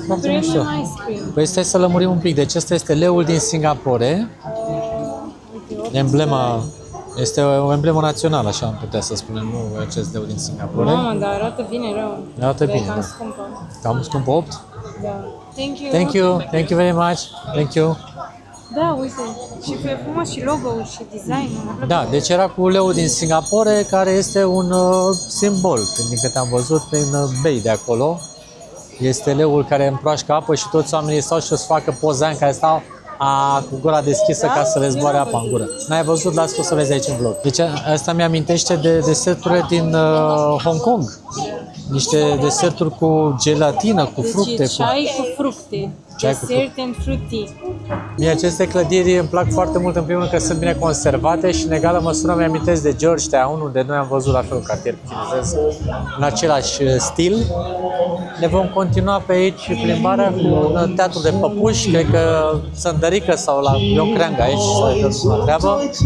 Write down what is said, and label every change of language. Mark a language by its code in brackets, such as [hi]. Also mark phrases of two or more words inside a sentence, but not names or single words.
[ro] premium mișto. [en] ice cream. [ro] Păi stai să lămurim un pic. Deci ăsta este leul din Singapore. Emblema, este o emblemă națională, așa am putea să spunem, nu acest leu din Singapore. Mamă, dar arată bine rău. Arată Dar e bine, cam da. scumpă. Cam scumpă 8. Da. [en] Thank you. Thank you very much. Thank you. [ro] Da, uite. Și e frumos și logo-ul și design-ul. Da, deci era cu leul din Singapore, care este un simbol, din câte am văzut, prin bei de acolo. Este leul care împroașcă apă și toți oamenii stau și o să facă poza în care stau cu gura deschisă ca să le zboare apa în gură. N-ai văzut, las tu să vezi aici în vlog. Deci asta mi-amintește de deserturile din Hong Kong. Niște deserturi cu gelatină, cu fructe. Deci ceai cu fructe. Ceai cu [en] Desert and fruity. [ro] Mie aceste clădiri îmi plac foarte mult, în primul rând că sunt bine conservate și în egală măsură mi-amintesc de Georgetown, unde noi am văzut la fel un cartier chinezesc în același stil. Ne vom continua pe aici plimbarea cu un teatru de păpuși, cred că Sândărică sau la Ion Creangă aici, să vedem treabă.